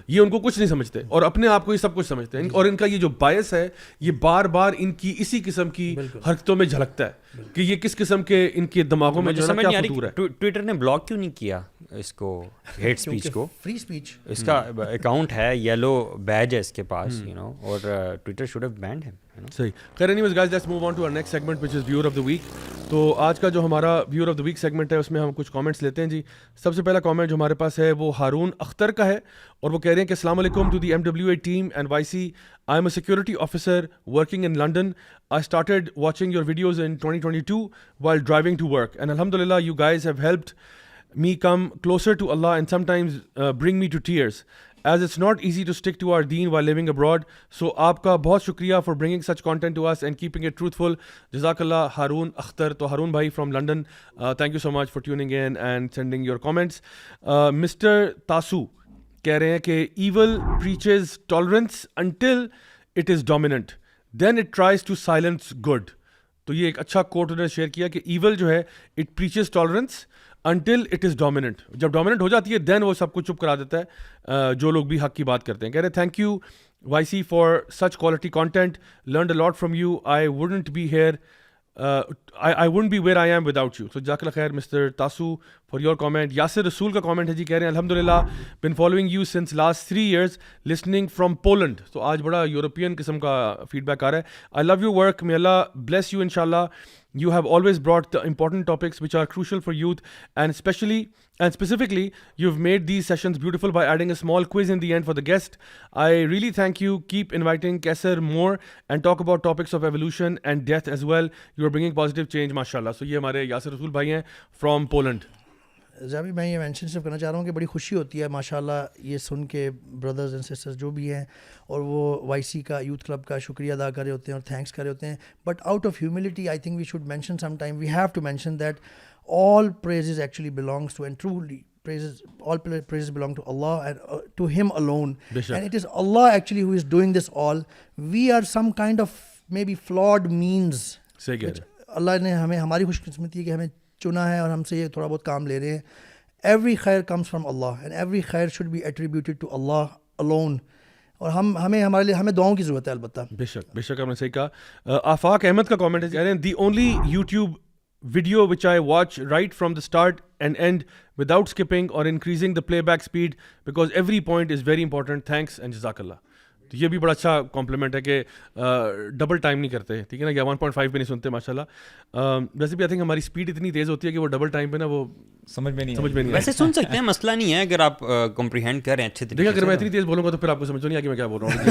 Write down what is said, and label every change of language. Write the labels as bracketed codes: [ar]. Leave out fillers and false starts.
[ur] یہ ان کو کچھ نہیں سمجھتے اور اپنے آپ کو یہ سب کچھ سمجھتے ہیں, اور ان کا یہ جو بایس ہے یہ بار بار ان کی اسی قسم کی حرکتوں میں جھلکتا ہے کہ یہ کس قسم کے ان کے دماغوں میں جو ہے کیا فطور ہے. ٹویٹر نے بلاک کیوں نہیں کیا اس کو, ہیٹ اسپیچ کو؟ [en] free speech, [ur] اس کا اکاؤنٹ ہے, یلو بیج ہے اس کے پاس, یو نو, اور [en] Twitter should have banned ہم. [ur] صحیح. [en] خیر anyways guys let's move on to our next segment which is viewer of the week. [ur] تو آج کا جو ہمارا viewer of the week segment ہے اس میں ہم کچھ کامنٹس لیتے ہیں جی. سب سے پہلا کامنٹ جو ہمارے پاس ہے وہ ہارون اختر کا ہے, اور وہ کہہ رہے ہیں کہ السلام علیکم [en] To the MWA team and YC. I am a security officer working in London. I started watching your videos in 2022 while driving to work, and alhamdulillah you guys have helped me come closer to Allah and sometimes bring me to tears, as it's not easy to stick to our deen while living abroad. So [ur] aapka bahut shukriya [en] for bringing such content to us and keeping it truthful. Jazakallah Haroon Akhtar. To Haroon bhai from London, thank you so much for tuning in and sending your comments. Mr. Tasu [ur] کہہ رہے ہیں کہ [en] evil preaches tolerance until it is dominant, then it tries to silence good. [ur] تو یہ ایک اچھا کوٹ انہوں نے شیئر کیا کہ ایول جو ہے [en] it preaches tolerance until it is dominant. [ur] جب ڈومیننٹ ہو جاتی ہے دین وہ سب کو چپ کرا دیتا ہے جو لوگ بھی حق کی بات کرتے ہیں. کہہ رہے ہیں [en] thank you YC for such quality content, learned a lot from you. I wouldn't be here, I wouldn't be where I am without you. So jazakallah khair Mr. Tasu for your comment. Yasir Rasool [ur] کا comment ہے جی, کہہ رہے ہیں [en] alhamdulillah been following you since last 3 years, listening from Poland. [ur] تو آج بڑا European قسم کا فیڈ بیک آ رہا ہے. [en] I love your work, may Allah bless you inshallah. You have always brought the important topics which are crucial for youth, and specifically you've made these sessions beautiful by adding a small quiz in the end for the guest. I really thank you. Keep inviting Kaisar more and talk about topics of evolution and death as well. You are bringing positive change mashallah. [ur] So یہ ہمارے یاسر رسول بھائی ہیں [en] from Poland. [ur] جبھی میں یہ mention صرف کرنا چاہ رہا ہوں کہ بڑی خوشی ہوتی ہے ماشاء اللہ یہ سن کے [en] brothers and sisters [ur] جو بھی ہیں, اور وہ YC کا یوتھ کلب کا شکریہ ادا کر رہے ہوتے ہیں اور تھینکس کر رہے ہوتے ہیں. [en] But out of humility I think we should mention some time, we have to mention that all praises actually belongs to, and truly all praises belong to Allah and to Him alone. And it is Allah actually who is doing this all. We are some kind of maybe flawed means. [ur] صحیح کہہ رہے ہیں. اللہ نے ہمیں, ہماری خوش قسمتی ہے کہ ہمیں چنا ہے اور ہم سے یہ تھوڑا بہت کام لے رہے ہیں. [en] Every khair comes from Allah and every khair should be attributed to Allah alone. [ur] اور ہمیں ہمارے لیے ہمیں دعاؤں کی ضرورت ہے البتہ. بے شک بے شک آپ نے صحیح کہا. آفاق احمد کا کامنٹ ہے, کہہ رہے ہیں [en] The only YouTube video which I watch right from the start and end without skipping or increasing the playback speed, because every point is very important. Thanks and jazakallah. [ur] تو یہ بھی بڑا اچھا کمپلیمنٹ ہے کہ ڈبل ٹائم نہیں کرتے, ٹھیک ہے نا, یا 1.5 پہ نہیں سنتے ماشاء اللہ. ویسے بھی [en] I think [ur] ہماری اسپیڈ اتنی تیز ہوتی ہے کہ وہ ڈبل ٹائم پہ نا وہ سمجھ میں نہیں ویسے سن سکتے ہیں, مسئلہ نہیں ہے اگر آپ کمپریہینڈ کریں اچھے طریقے سے. اگر میں اتنی تیز بولوں گا تو پھر آپ کو سمجھ نہیں آ کہ میں کیا بول رہا ہوں,